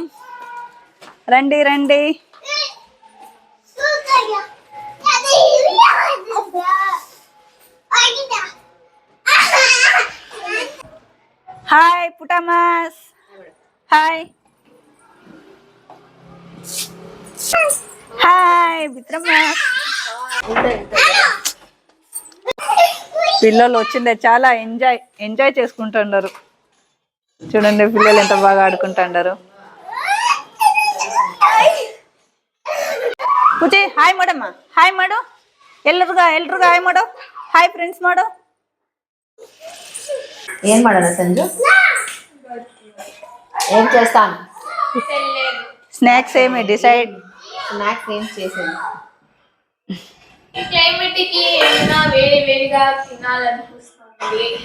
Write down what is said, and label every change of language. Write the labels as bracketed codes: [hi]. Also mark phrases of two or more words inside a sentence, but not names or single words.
[te] రండి రండి. హాయ్ పుటమాస్, హాయ్ హాయ్ మిత్రమాస్. పిల్లలు వచ్చిందే చాలా ఎంజాయ్ చేసుకుంటున్నారు. చూడండి పిల్లలు ఎంత బాగా ఆడుకుంటున్నారు. [kn] పూచి ಹಾಯ್ ಮಾಡಮ್ಮ, ಹಾಯ್ ಮಾಡು ಎಲ್ರಿಗೂ ಹಾಯ್ ಮಾಡು. [en] hi friends [kn] ಮಾಡು. [te] ఏం ಮಾಡೋಣ సంజు? ఏం చేస్తాను? స్నాక్స్ ఏమి డిసైడ్? స్నాక్స్ ఏం చేసేది? ఈ క్లైమేట్ కి ఏమైనా వేడి వేడిగా తినాలనిపిస్తుంది.